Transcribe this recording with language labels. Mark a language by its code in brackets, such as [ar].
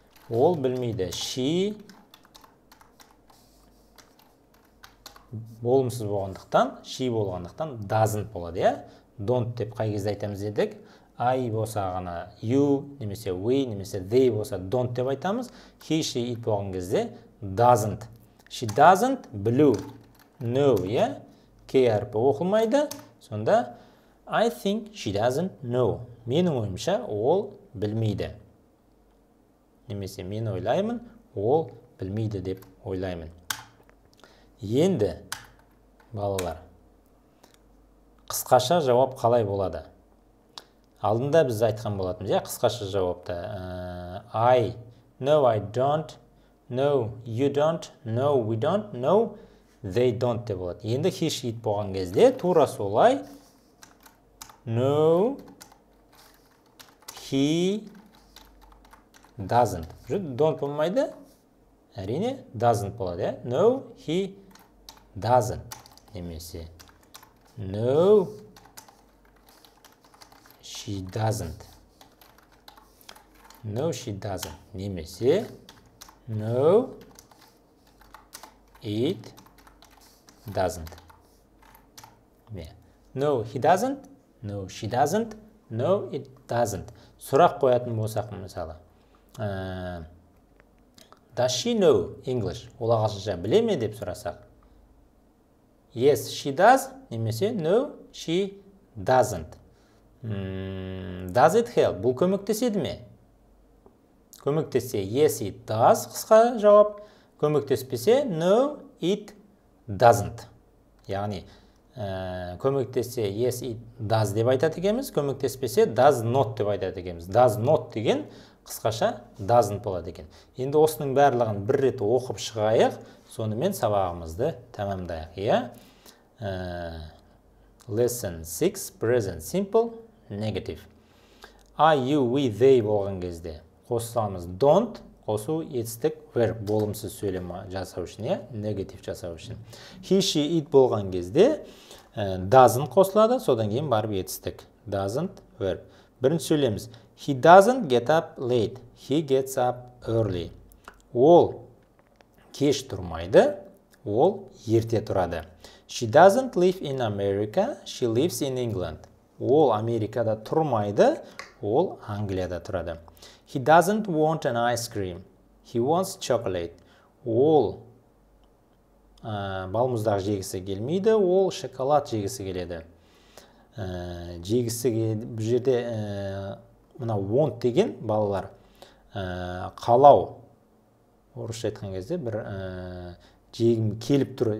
[kk] Ол білмейді. She болымсыз болғандықтан doesn't болады, иә? Don't деп қай кезде айтамыз дедік? I болса ғана you, немесе we, немесе they болса don't деп айтамыз. [en] He, she, it болған кезде doesn't. She doesn't blue. No, иә? [kk] K әрпі оқылмайды. Сонда [en] I think she doesn't know. [kk] Менің ойымша ол білмейді. Немесе мен ойлаймын, ол білмейді деп ойлаймын. Енді, балалар, қысқаша жауап қалай болады? Алдында біз айтқан болатынбыз, қысқаша жауапта. [en] No, I don't. No, you don't. No, we don't. No, they don't [kk] деп болады. Енді he, she болған кезде тура солай. [en] No, he doesn't. [kk] Don't болмайды. Әрине, doesn't болады. [en] No, he doesn't. Немесе no, she doesn't. No, she doesn't. Немесе no, it doesn't. No, he doesn't. No, she doesn't. No, it doesn't. [kk] Сұрақ қоятын болсақ, мысалы. [en] Does she know English? [kk] Ол ағылшынша біле ме деп сұрасақ. [en] Yes, she does. Немесе no, she doesn't. Does it help? [kk] Бұл көмектеседі ме? Көмектессе [en] yes, it does. [kk] Қысқа жауап. Көмектеспесе [en] no, it doesn't. [kk] Яғни көмектессе [en] yes, it does [kk] деп айтады екенбіз. Көмектеспесе does not деп айтады екенбіз. Does not деген қысқаша doesn't болады екен. Енді осының барлығын бір рет оқып шығайық, сонымен сабағымызды тәмамдайық. [en] Lesson 6, present simple, negative. [kk] I, you, we, they болған кезде қосамыз don't, қосу етістік verb, болымсыз сөйлем жасау үшін, negative жасау үшін. He, she, it болған кезде doesn't қосылады, содан кейін барып етістік. [en] Doesn't verb. [kk] Бірінші сөйлеміз. [en] He doesn't get up late. He gets up early. [kk] Ол кеш тұрмайды, ол ерте тұрады. [en] She doesn't live in America. She lives in England. [kk] Ол Америкада тұрмайды, ол Англияда тұрады. [en] He doesn't want an ice cream. He wants chocolate. [kk] Ол балмұздақ жегісі келмейді, ол шоколад жегісі келеді. Бұл жерде мына want деген балалар қалау. Орысша айтқан кезде бір жегім келіп тұр.